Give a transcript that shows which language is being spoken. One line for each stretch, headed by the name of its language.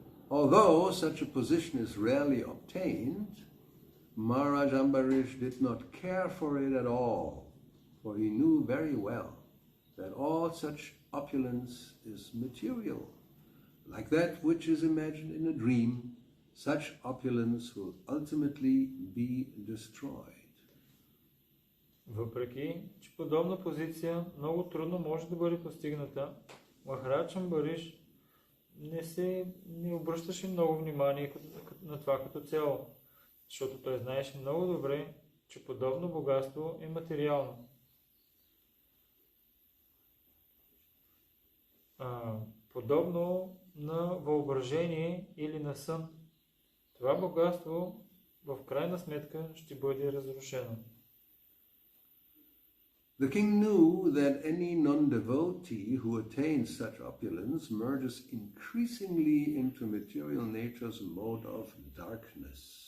English: Although such a position is rarely obtained, Maharaj Ambarish did not care for it at all, for he knew very well that all such opulence is material. Like that which is imagined in a dream, such opulence will ultimately be destroyed.
Bulgarian: Въпреки, че подобна позиция много трудно може да бъде постигната, Махарадж Амбариш не обръщаше много внимание на това като цяло, защото той знаеше много добре, че подобно богатство е материално. Подобно на въображение или на сън, това богатство в крайна сметка ще бъде разрушено.
English: The king knew that any non-devotee who attains such opulence merges increasingly into material nature's mode of darkness.